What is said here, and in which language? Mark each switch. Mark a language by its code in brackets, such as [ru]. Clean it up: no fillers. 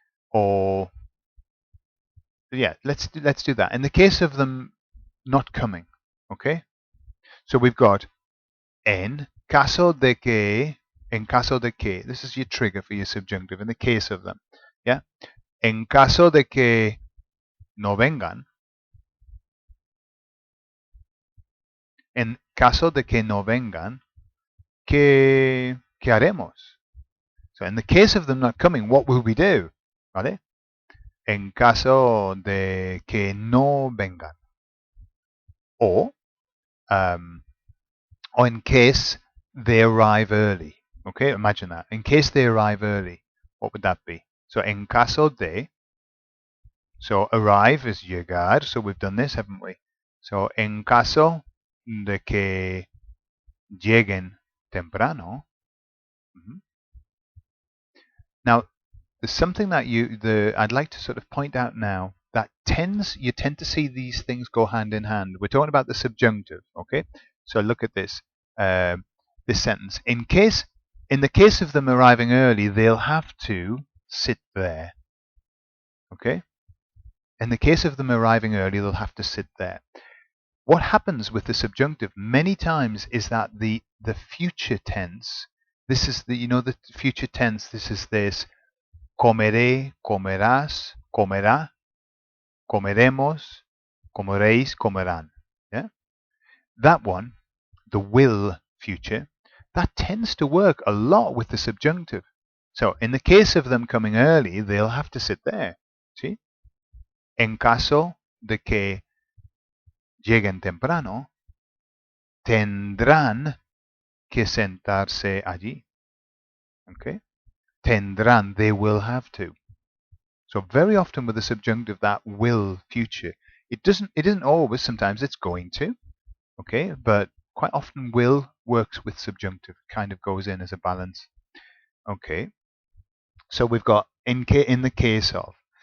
[en] Or yeah, let's do that. In the case of them not coming, okay? So we've got en caso de que, this is your trigger for your subjunctive, in the case of them, yeah? [es] En caso de que no vengan, en caso de que no vengan, ¿qué haremos? [en] So in the case of them not coming, what will we do? [es] ¿Vale? En caso de que no vengan. [en] Or in case they arrive early. Okay, imagine that. In case they arrive early, what would that be? So en caso de, so arrive is llegar, so we've done this, haven't we? [es] So en caso de que lleguen temprano. [en] Now, there's something that I'd like to sort of point out now that you tend to see these things go hand in hand. We're talking about the subjunctive, okay? So look at this this sentence. In the case of them arriving early, they'll have to sit there. Okay? In the case of them arriving early, they'll have to sit there. What happens with the subjunctive many times is that the future tense, this is the future tense, this is this comeré, comerás, comerá, comeremos, comeréis, comerán. Yeah? That one, the will future, that tends to work a lot with the subjunctive. So in the case of them coming early, they'll have to sit there. See? [es] En caso de que lleguen temprano, tendrán que sentarse allí. [en] Okay? Tendrán, they will have to. So very often with the subjunctive, that will future, it isn't always, sometimes it's going to, okay, but quite often will works with subjunctive, kind of goes in as a balance. Okay, so we've got in the case of.